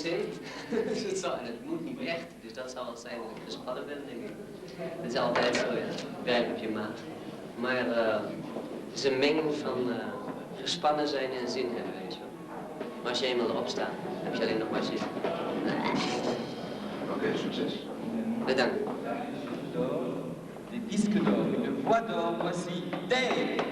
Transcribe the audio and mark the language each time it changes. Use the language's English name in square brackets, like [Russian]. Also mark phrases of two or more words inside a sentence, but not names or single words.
[Dutch] Het moet niet echt, dus dat zal het zijn dat ik gespannen ben, denk ik. Het is altijd zo, ja. Pijn op je maag. Maar het is een menging van gespannen zijn en zin hebben, weet je wel. Maar als je eenmaal erop staat, heb je alleen nog maar zin. Oké, succes. Bedankt. [French] Des disques d'or, une voix d'or, voici Dave.